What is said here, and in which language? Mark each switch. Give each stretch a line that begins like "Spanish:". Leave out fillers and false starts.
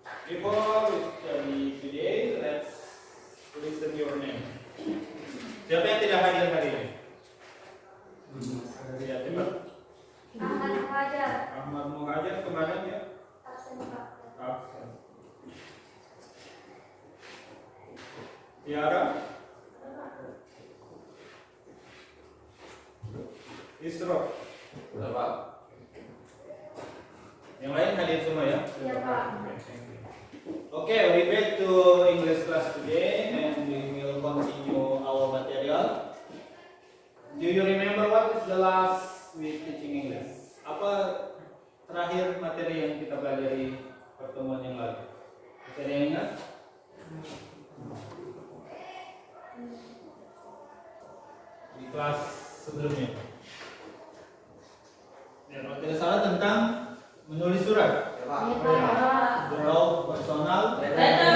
English: Before we study today, let's listen your name.
Indonesian: Siapa yang tidak hadir hari ini? Ya, cepat. Ahmad Muhajar. Ahmad Muhajar kemarin ya? Absen, Pak. Absen. Tiara? Isro? Bapak. Yang lain hadir semua ya? Iya, Pak.
English: Okay, we back to English class today and we will continue our material. Do you remember what is the last week teaching English?
Indonesian: Apa terakhir materi yang kita pelajari pertemuan yang lalu? Bisa ada yang ingat? Di kelas sebelumnya. Ya, kalau tidak salah tentang menulis surat.
English: Draw personal letter.